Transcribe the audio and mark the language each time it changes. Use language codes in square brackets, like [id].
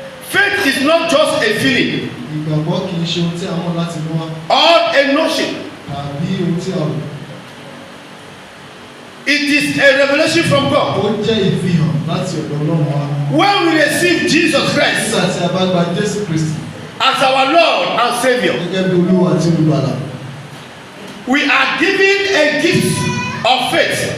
[en] Faith is not just a feeling [yo] Ìgbàgbọ́ kì í ṣe ohun tí a mọ̀ láti mú wá [en] or a notion. [yo] tàbí ohun tí a rò. [en] It is a revelation from God. [yo] Ó jẹ́ ìfihàn láti ọ̀dọ̀ Ọlọ́run wa. [en] When we receive Jesus Christ [yo] Nígbà tí a bá gba Jésù Kristi [en] as our Lord and Savior, [yo] gẹ́gẹ́ bí Olúwa àti Olùgbàlà, [en] we are given a gift of faith